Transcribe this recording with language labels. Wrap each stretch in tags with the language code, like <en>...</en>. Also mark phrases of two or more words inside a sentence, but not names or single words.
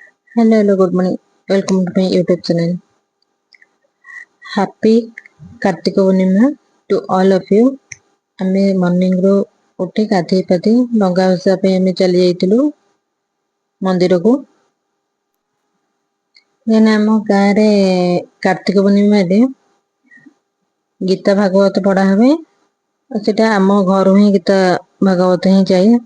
<en>Hello, good morning. Welcome to my YouTube channel. Happy Kartika Purnima to all of you.</en> <or>ଆମେ ମର୍ଣ୍ଣିଂରୁ ଉଠି ଗାଧେଇ ପାଧେଇ ଡଙ୍ଗା ଭସା ପାଇଁ ଆମେ ଚାଲି ଯାଇଥିଲୁ ମନ୍ଦିରକୁ। ଆମ ଗାଁରେ କାର୍ତ୍ତିକ ପୂର୍ଣ୍ଣିମାରେ ଗୀତା ଭାଗବତ ପଢା ହୁଏ। ସେଟା ଆମ ଘରୁ ହିଁ ଗୀତା ଭାଗବତ ହିଁ ଯାଏ।</or>